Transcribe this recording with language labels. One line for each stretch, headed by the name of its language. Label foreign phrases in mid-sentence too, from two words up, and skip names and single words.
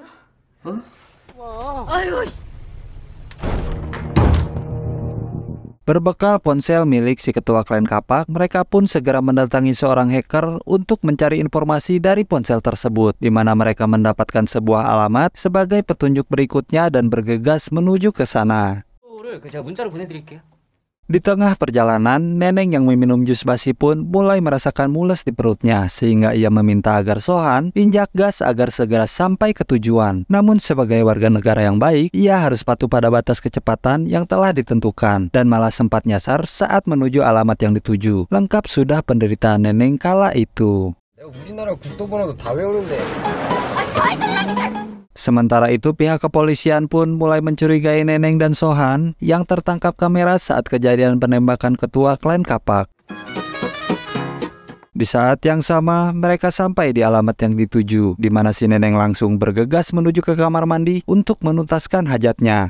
Indonesian: Berbekal ponsel milik si ketua klan Kapak, mereka pun segera mendatangi seorang hacker untuk mencari informasi dari ponsel tersebut, di mana mereka mendapatkan sebuah alamat sebagai petunjuk berikutnya dan bergegas menuju ke sana.
Korean: 제가 문자로 보내드릴게요.
Indonesian: Di tengah perjalanan, Neneng yang meminum jus basi pun mulai merasakan mules di perutnya, sehingga ia meminta agar Sohan injak gas agar segera sampai ke tujuan. Namun sebagai warga negara yang baik, ia harus patuh pada batas kecepatan yang telah ditentukan, dan malah sempat nyasar saat menuju alamat yang dituju. Lengkap sudah penderitaan Neneng kala itu.
Korean: 내가 우리나라 국도번호도 다 외우는데.
Indonesian: Sementara itu, pihak kepolisian pun mulai mencurigai Neneng dan Sohan yang tertangkap kamera saat kejadian penembakan ketua klan Kapak. Di saat yang sama, mereka sampai di alamat yang dituju, di mana si Neneng langsung bergegas menuju ke kamar mandi untuk menuntaskan hajatnya.